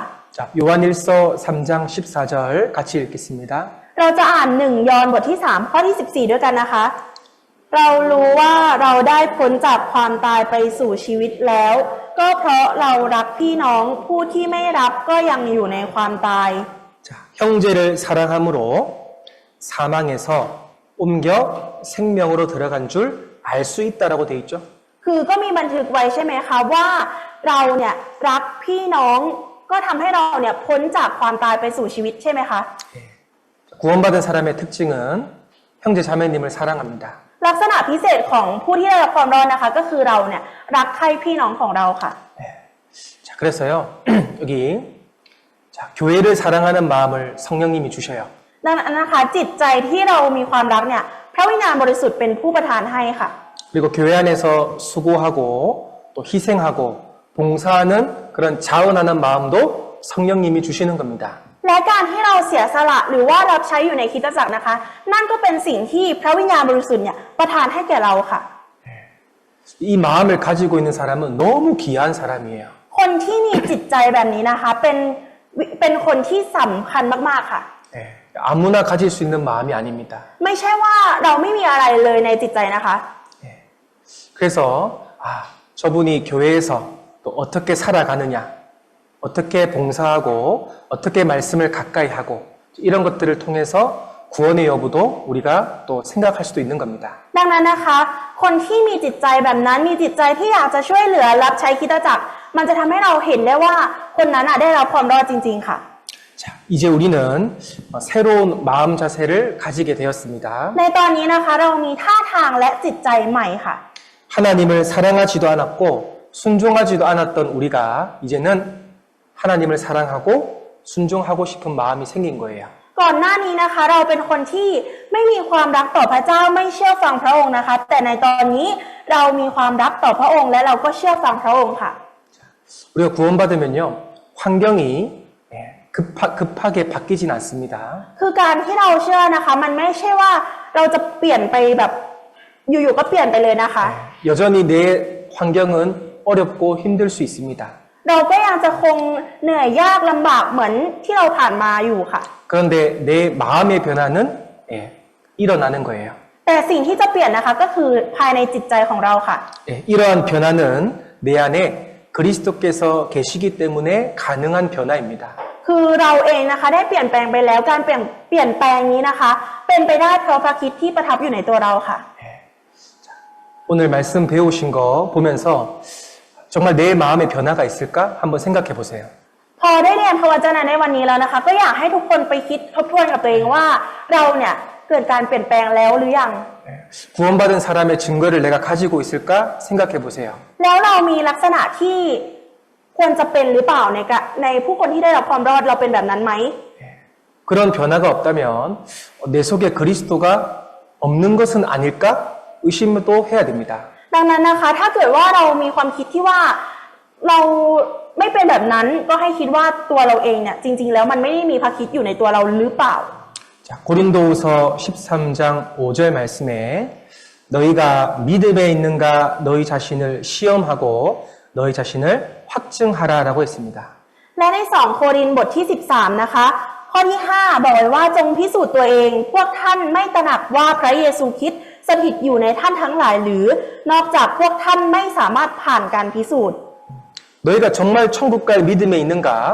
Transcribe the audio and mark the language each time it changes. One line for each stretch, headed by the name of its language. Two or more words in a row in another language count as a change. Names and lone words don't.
Korean: 자, 요한일서 3장 14절 같이 읽겠습니다.
Thai: เราจะอ่าน1 ยอห์นบทที่3ข้อที่14ด้วยกันนะคะเรารู้ว่าเราได้พ้นจากความตายไปสู่ชีวิตแล้วก็เพราะเรารักพี่น้องผู้ที่ไม่รับก็ยังอยู่ในความตาย
Korean: 자, 형제를 사랑함으로 사망에서 옮겨 생명으로 들어간 줄 알 수 있다라고 돼 있죠.
Thai: คือก็มีบันทึกไว้ใช่ไหมคะว่าเราเนี่ยรักพี่น้องก็ทำให้เราเนี่ยพ้นจากความตายไปสู่ชีวิตใช่ไหมคะ
Korean: 구원받은 사람의 특징은 형제 자매님을 사랑합니다.
Thai: ลักษณะพิเศษของผู้ที่ได้รับความรอดนะคะก็คือเราเนี่ยรักใคร่พี่น้องของเราค่ะ
Korean: 자, 그래서요. 여기 자, 교회를 사랑하는 마음을 성령님이 주셔요.
Thai: ดังนั้นนะคะจิตใจที่เรามีความรักเนี่ยพระวิญญาณบริสุทธิ์เป็นผู้ประทานให้ค่ะ
Korean: 그리고 교회 안에서 수고하고 또 희생하고 봉사하는 그런 자원하는 마음도 성령님이 주시는 겁니다.
Thai: และการที่เราเสียสละหรือว่ารับใช้อยู่ในคริสตจักรนะคะนั่นก็เป็นสิ่งที่พระวิญญาณบริสุทธิ์เนี่ยประทานให้แก่เราค่ะ
Korean: 이 마음을 가지고 있는 사람은 너무 귀한 사람이에요.
Thai: คนที่มีจิตใจแบบนี้นะคะเป็นคนที่สำคัญมากๆค่ะ
Korean: 네, 아무나 가질 수 있는 마음이 아닙니다.
Thai: ไม่ใช่ว่าเราไม่มีอะไรเลยในจิตใจนะคะ
Korean: 그래서 저분이 교회에서 또 어떻게 살아가느냐, 어떻게 봉사하고 어떻게 말씀을 가까이 하고 이런 것들을 통해서 구원의 여부도 우리가 또 생각할 수도 있는 겁니다.
Thai: ดังนั้นนะคะคนที่มีจิตใจแบบนั้นมีจิตใจที่อยากจะช่วยเหลือรับใช้คริสตจักรมันจะทำให้เราเห็นได้ว่าคนนั้นได้รับความรอดจริงๆค่ะ
Korean: 자, 이제 우리는 새로운 마음 자세를 가지게 되었습니다.
Thai: ในตอนนี้นะคะเรามีท่าทางและจิตใจใหม่ค่ะ
Korean: 하나님을 사랑하지도 않았고 순종하지도 않았던 우리가 이제는 하나님을 사랑하고 순종하고 싶은 마음이 생긴 거예요.
Thai: ก่อนหน้านี้นะคะเราเป็นคนที่ไม่มีความรักต่อพระเจ้าไม่เชื่อฟังพระองค์นะคะแต่ในตอนนี้เรามีความรักต่อพระองค์และเราก็เชื่อฟังพระองค์ค่ะ
Korean: 우리가 구원받으면요 환경이 급하게 바뀌진 않습니다.
Thai: คือการที่เราเชื่อนะคะมันไม่ใช่ว่าเราจะเปลี่ยนไปแบบอยู่ๆก็เปลี่ยนไปเลยนะคะ
Korean: 여전히 내 환경은 어렵고 힘들 수 있습니다.
Thai: เราก็ยังจะคงเหนื่อยยากลำบากเหมือนที่เราผ่านมาอยู่ค่ะ
Korean: 그런데 내 마음의 변화는 일어나는 거예요.
Thai: แต่สิ่งที่จะเปลี่ยนนะคะก็คือภายในจิตใจของเราค่ะ
Korean: 이러한 변화는 내 안에 그리스도께서 계시기 때문에 가능한 변화입니다.
Thai: คือเราเองนะคะได้เปลี่ยนแปลงไปแล้วการเปลี่ยนแปลงนี้นะคะเป็นไปได้เพราะพระคริสต์ที่ประทับอยู่ในตัวเราค่ะ
Korean: 오늘 말씀 배우신 거 보면서 정말 내 마음에 변화가 있을까 한번 생각해 보세요.
Thai: พอได้เรียนพระวจนะในวันนี้แล้วนะคะก็อยากให้ทุกคนไปคิดทบทวนกับตัวเองว่าเราเนี่ยเกิดการเปลี่ยนแปลงแล้วหรือยัง
Korean: 구원받은 사람의 증거를 내가 가지고 있을까 생각해 보세요.
Thai: แล้วเรามีลักษณะที่ควรจะเป็นหรือเปล่าในผู้คนที่ได้รับความรอดเราเป็นแบบนั้นไหม
Korean: 그런 변화가 없다면 내 속에 그리스도가 없는 것은 아닐까 의심도 해야 됩니다.
Thai: ดังนั้นนะคะถ้าเกิดว่าเรามีความคิดที่ว่าเราไม่เป็นแบบนั้นก็ให้คิดว่าตัวเราเองเนี่ยจริงๆแล้วมันไม่ได้มีพระคริสต์อยู่ในตัวเราหรือเปล่า
Korean: 자, 고린도후서 13장 5절 말씀에 너희가 믿음에 있는가 너희 자신을 시험하고 너희 자신을 확증하라라고 했습니다.
Thai: และใน2โครินธ์บทที่13นะคะข้อที่5บอกไว้ว่าจงพิสูจน์ตัวเองพวกท่านไม่ตระหนักว่าพระเยซูคริสต์สถิตอยู่ในท่านทั้งหลายหรือนอกจากพวกท่านไม่สามารถผ่านการพิสูจน์
Korean: 너희가 정말 천국 갈 믿음에 있는가?